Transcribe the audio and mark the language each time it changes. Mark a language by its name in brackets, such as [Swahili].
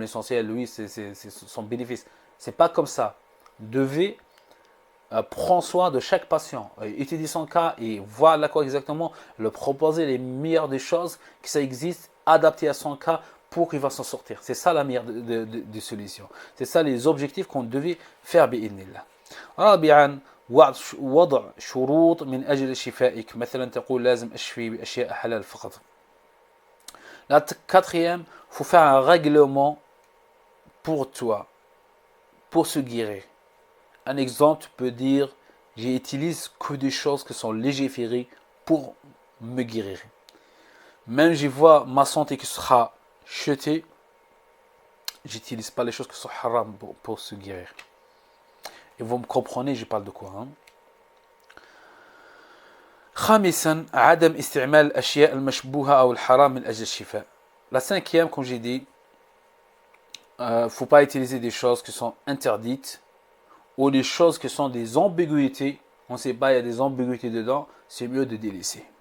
[French] L'essentiel, lui, c'est son bénéfice. C'est pas comme ça. Devez prends soin de chaque patient, étudie son cas et voir quoi exactement, le proposer les meilleures des choses qui ça existe, adaptées à son cas pour qu'il va s'en sortir. C'est ça la meilleure des solutions. C'est ça les objectifs qu'on devait faire [Arabic] بإذن رابعا وضع شروط من أجل شفائك مثلا تقول لازم أشفي بأشياء حلال فقط. [French] La quatrième, il faut faire un règlement pour toi, pour se guérir. Un exemple, tu peux dire, j'utilise que des choses qui sont légiférées pour me guérir. Même je vois ma santé qui sera jetée, j'utilise pas les choses qui sont haram pour se guérir. Et vous me comprenez, je parle de quoi, hein? [Arabic] خامسا عدم استعمال الأشياء المشبوهة أو الحرام من أجل الشفاء. [French] La cinquième, comme j'ai dit, faut pas utiliser des choses qui sont interdites ou des choses qui sont des ambiguïtés. On ne sait pas, il y a des ambiguïtés dedans, c'est mieux de délaisser.